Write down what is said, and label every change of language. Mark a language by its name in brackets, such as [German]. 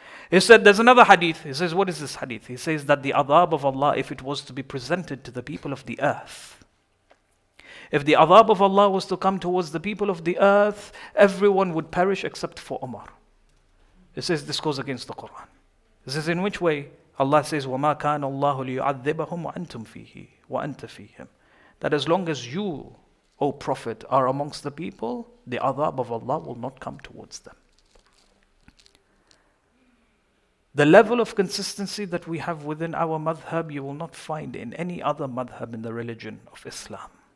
[English] He said, there's another hadith. He says, what is this hadith? He says that the adhab of Allah, if it was to be presented to the people of the earth, if the adhab of Allah was to come towards the people of the earth, everyone would perish except for Umar. He says this goes against the Quran. This is in which way? Allah says, [Arabic] وَمَا كَانَ اللَّهُ لِيُعَذِّبَهُمْ وَأَنْتُمْ فِيهِ وَأَنْتَ فِيهِمْ. [English] That as long as you, O Prophet, are amongst the people, the adhab of Allah will not come towards them. The level of consistency that we have within our madhab, you will not find in any other madhab in the religion of Islam.